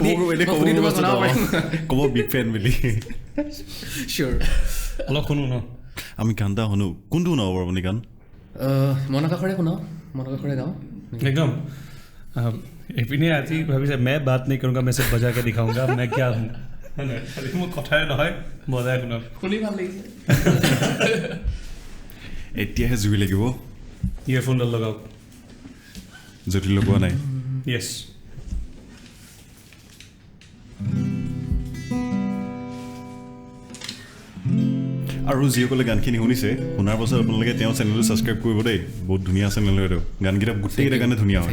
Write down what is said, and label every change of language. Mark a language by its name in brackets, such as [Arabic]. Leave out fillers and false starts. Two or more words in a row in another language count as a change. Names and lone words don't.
[Assamese] ক'ব বিগ ফেন বুলি চিয়'ৰ অলপ শুনো ন আমি গান এটা শুনো কোনটো শুনাব বাৰু আপুনি গান মন আকাশৰে শুনাওঁ মন আকাশৰে গাওঁ [Hindi] एकदम [Assamese] এইপিনে আজি ভাবিছে [Hindi] मैं बात नहीं करूँगा मैं सिर्फ बजा के दिखाऊंगा मैं क्या हूँ [Assamese] মোৰ কথাই নহয় বজাই শুনাম শুনি ভাল লাগিছে এতিয়াহে জুই লাগিব ইয়েৰফোনডাল লগাওক যদি লগোৱা নাই য়েছ আৰু যিসকলে গানখিনি শুনিছে শুনাৰ পাছত আপোনালোকে তেওঁ চেনেলটো ছাবস্ক্ৰাইব কৰিব দেই বহুত ধুনীয়া চেনেল এইটো গানকেইটা গোটেইকেইটা গানে ধুনীয়া হয়